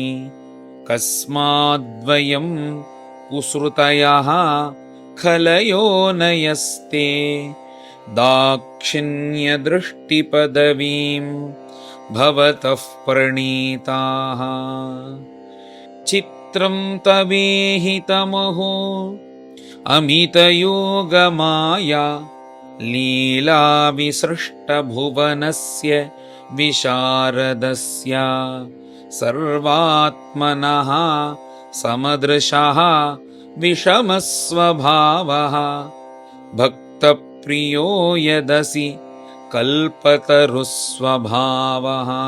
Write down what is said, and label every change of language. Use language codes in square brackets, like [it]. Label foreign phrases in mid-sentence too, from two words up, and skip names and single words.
[sa] కస్మాద్వయం కుసృతయః ఖలయో నయస్తే దాక్షిణ్యదృష్టిపదవీం భవతః ప్రణీతాః. చిత్రం తవేహితమహో అమితయోగమాయా लीलाविसृष्टभुवनस्य विशारदस्य सर्वात्मनः समदृशः विषमस्वभावः भक्तप्रियो यदसि कल्पतरुस्वभावः।